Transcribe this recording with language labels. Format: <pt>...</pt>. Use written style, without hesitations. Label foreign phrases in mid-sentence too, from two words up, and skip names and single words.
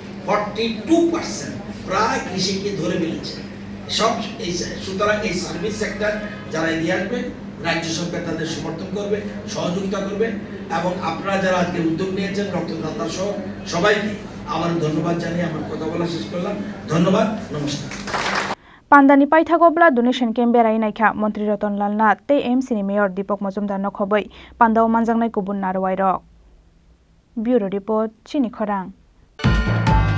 <bn>42% প্রায় কৃষিকে ধরে ফেলেছে সব এই সুতরাং এই</bn> <en>service sector</en> <bn>যারা এগিয়ে আসবে রাজ্য সরকার তাদের সমর্থন করবে সহযোগিতা করবে এবং আপনারা যারা আজকে উদ্যোগ নিয়েছেন রক্তদাতা সহ সবাইকে আমার ধন্যবাদ জানিয়ে আমার কথা বলা শেষ করলাম ধন্যবাদ নমস্কার</bn> <trp>Pandani paithago</trp> <en>blood donation camp</en> <trp>berai naikha Mantri Ratan Nath tei MC ni Mayor Deepak Majumdar no khoboi Pandao manjangnai kubun narwai rok</trp> <en>Bureau Report</en> <trp>Chini Khorang</trp>